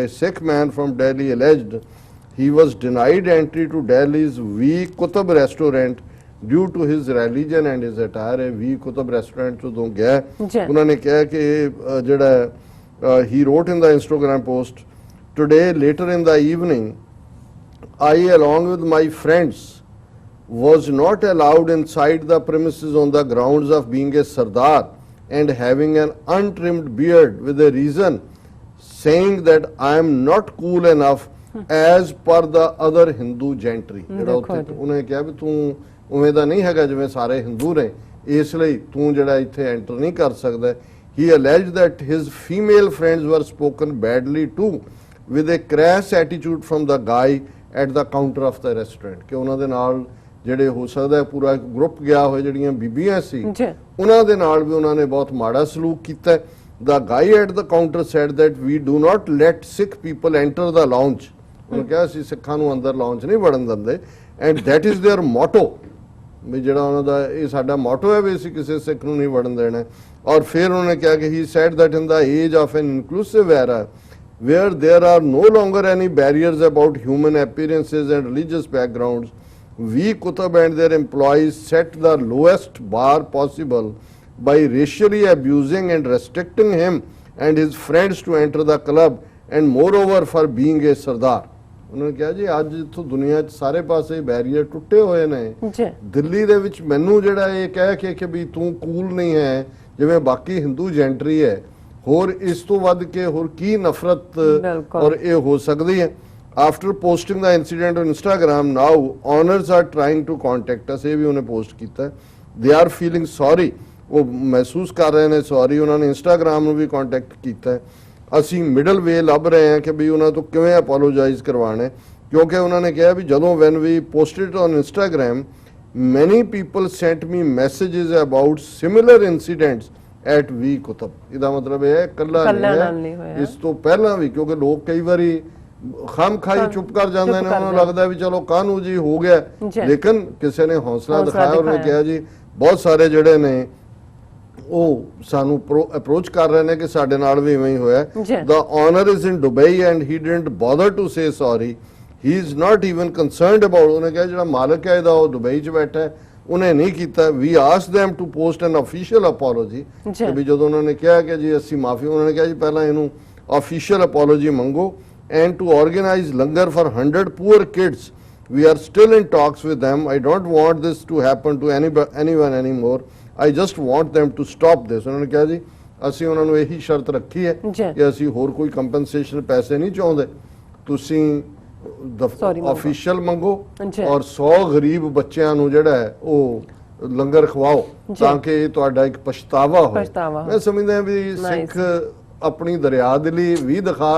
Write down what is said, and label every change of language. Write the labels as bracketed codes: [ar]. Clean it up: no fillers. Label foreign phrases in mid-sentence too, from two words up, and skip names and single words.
[en] Sikh man from Delhi alleged he was denied entry to Delhi's V Qutub restaurant due to his religion and his attire. [pa] ਵੀ ਕੁਤਬ ਰੈਸਟੋਰੈਂਟ ਤੋਂ ਗਿਆ, ਉਹਨਾਂ ਨੇ ਕਿਹਾ ਕਿ ਜਿਹੜਾ [en] he wrote in the Instagram post today later in the evening I along with my friends was not allowed inside the premises on the grounds of being a Sardar and having an untrimmed beard, with a reason saying that I am not cool enough as per the other Hindu gentry। [pa] ਜਿਹੜਾ ਉੱਥੇ ਉਹਨੇ ਕਿਹਾ ਵੀ ਤੂੰ ਉਵੇਂ ਦਾ ਨਹੀਂ ਹੈਗਾ ਜਿਵੇਂ ਸਾਰੇ ਹਿੰਦੂ ਨੇ, ਇਸ ਲਈ ਤੂੰ ਜਿਹੜਾ ਇੱਥੇ ਐਂਟਰ ਨਹੀਂ ਕਰ ਸਕਦਾ। [en] He alleged that his female friends were spoken badly to with a crass attitude from the guy at the counter of the restaurant [pa] ਕਿ ਉਹਨਾਂ ਦੇ ਨਾਲ ਜਿਹੜੇ ਹੋ ਸਕਦਾ ਹੈ ਪੂਰਾ ਇੱਕ ਗਰੁੱਪ ਗਿਆ ਹੋਇਆ ਜਿਹੜੀਆਂ ਬੀਬੀਆਂ ਸੀ ਜੀ ਉਹਨਾਂ ਦੇ ਨਾਲ ਵੀ ਉਹਨਾਂ ਨੇ ਬਹੁਤ ਮਾੜਾ ਸਲੂਕ ਕੀਤਾ ਹੈ। [en] The guy at the counter said that we do not let Sikh people enter the lounge [pa] ਉਹਨੇ ਕਿਹਾ ਅਸੀਂ ਸਿੱਖਾਂ ਨੂੰ ਅੰਦਰ ਲਾਉਂਜ ਨਹੀਂ ਵੜਨ ਦਿੰਦੇ [en] and that is their motto [pa] ਵੀ ਜਿਹੜਾ ਉਹਨਾਂ ਦਾ ਇਹ ਸਾਡਾ ਮੋਟੋ ਹੈ ਵੀ ਅਸੀਂ ਕਿਸੇ ਸਿੱਖ ਨੂੰ ਨਹੀਂ ਵੜਨ ਦੇਣਾ। ਔਰ ਫਿਰ ਉਹਨੇ ਕਿਹਾ ਕਿ [en] he said that in the age of an inclusive era where there are no longer any barriers about human appearances and religious backgrounds, we Qutb and their employees set the lowest bar possible by racially abusing and restricting him and his friends to enter the club and moreover for being a Sardar। [pa] ਉਹਨੇ ਕਿਹਾ ਜੀ ਅੱਜ ਇੱਥੋਂ ਦੁਨੀਆ 'ਚ ਸਾਰੇ ਪਾਸੇ ਬੈਰੀਅਰ ਟੁੱਟੇ ਹੋਏ ਨੇ ਜੀ ਦਿੱਲੀ ਦੇ ਵਿੱਚ ਮੈਨੂੰ ਜਿਹੜਾ ਇਹ ਕਹਿ ਕੇ ਕਿ ਵੀ ਤੂੰ ਕੂਲ ਨਹੀਂ ਹੈ ਜਿਵੇਂ ਬਾਕੀ ਹਿੰਦੂ ਜੈਂਟਰੀ ਹੈ ਹੋਰ ਇਸ ਤੋਂ ਵੱਧ ਕੇ ਹੋਰ ਕੀ ਨਫ਼ਰਤ ਔਰ ਇਹ ਹੋ ਸਕਦੀ ਹੈ। [en] after posting the incident on Instagram now owners are trying to contact us [pa] ਇਹ ਵੀ ਉਹਨੇ ਪੋਸਟ ਕੀਤਾ [en] they are feeling sorry [pa] ਉਹ ਮਹਿਸੂਸ ਕਰ ਰਹੇ ਨੇ ਸੌਰੀ ਉਹਨਾਂ ਨੇ ਇੰਸਟਾਗ੍ਰਾਮ ਨੂੰ ਵੀ ਕੰਟੈਕਟ ਕੀਤਾ ਅਸੀਂ [en] middle way [pa] ਲੱਭ ਰਹੇ ਹਾਂ ਕਿ ਵੀ ਉਹਨਾਂ ਤੋਂ ਕਿਵੇਂ ਅਪੋਲੋਜਾਈਜ਼ ਕਰਵਾਉਣਾ ਹੈ ਕਿਉਂਕਿ ਉਹਨਾਂ ਨੇ ਕਿਹਾ ਵੀ ਜਦੋਂ [en] when we posted on Instagram many people sent me messages about similar incidents at [pa] ਵੀ ਕੁਤਬ ਇਹਦਾ ਮਤਲਬ ਇਹ ਹੈ ਕੱਲਾ ਨਹੀਂ ਹੈ ਇਸ ਤੋਂ ਪਹਿਲਾਂ ਵੀ ਕਿਉਂਕਿ ਲੋਕ ਕਈ ਵਾਰੀ ਖਾਮ ਖਾਈ ਚੁੱਪ ਕਰ ਜਾਂਦੇ ਨੇ ਉਹਨਾਂ ਨੂੰ ਲੱਗਦਾ ਵੀ ਚਲੋ ਕਾਹਨੂੰ ਜੀ ਹੋ ਗਿਆ ਲੇਕਿਨ ਕਿਸੇ ਨੇ ਹੌਸਲਾ ਦਿਖਾਇਆ ਉਹਨੇ ਕਿਹਾ ਜੀ ਬਹੁਤ ਸਾਰੇ ਜਿਹੜੇ ਨੇ ਉਹ ਸਾਨੂੰ ਅਪਰੋਚ ਕਰ ਰਹੇ ਨੇ ਕਿ ਸਾਡੇ ਨਾਲ ਵੀ ਇਵੇਂ ਹੀ ਹੋਇਆ [en] the owner is in Dubai and he didn't bother to say sorry he is not even concerned [pa] about ਉਹਨੇ ਕਿਹਾ ਜਿਹੜਾ ਮਾਲਕ ਹੈ ਇਹਦਾ ਉਹ ਦੁਬਈ 'ਚ ਬੈਠਾ ਹੈ ਉਹਨੇ ਨਹੀਂ ਕੀਤਾ [en] we asked them to post an official apology [pa] ਕਿ ਵੀ ਜਦੋਂ ਉਹਨਾਂ ਨੇ ਕਿਹਾ ਕਿ ਜੀ ਅਸੀਂ ਮਾਫੀ ਉਹਨਾਂ ਨੇ ਕਿਹਾ ਜੀ ਪਹਿਲਾਂ ਇਹਨੂੰ [en] official apology [pa] ਮੰਗੋ [en] and to organize langar for 100 poor kids we are still in talks with them I don't want this to happen to anyone anymore I just want them to stop this [pa] ਉਹਨਾਂ ਨੇ ਕਿਹਾ ਜੀ ਅਸੀਂ ਉਹਨਾਂ ਨੂੰ ਇਹੀ ਸ਼ਰਤ ਰੱਖੀ ਹੈ ਕਿ ਅਸੀਂ ਹੋਰ ਕੋਈ ਕੰਪਨਸੇਸ਼ਨ ਪੈਸੇ ਨਹੀਂ ਚਾਹੁੰਦੇ ਤੁਸੀਂ ਆਫੀਸ਼ੀਅਲ ਮੰਗੋ ਔਰ 100 ਗਰੀਬ ਬੱਚਿਆਂ ਨੂੰ ਜਿਹੜਾ ਹੈ ਉਹ ਲੰਗਰ ਖਵਾਓ ਤਾਂ ਕਿ ਇਹ ਤੁਹਾਡਾ ਇੱਕ ਪਛਤਾਵਾ ਹੋਵੇ ਮੈਂ ਸਮਝਦਾ ਵੀ ਸਿੱਖ ਆਪਣੀ ਦਰਿਆਦਿਲੀ ਵੀ ਦਿਖਾ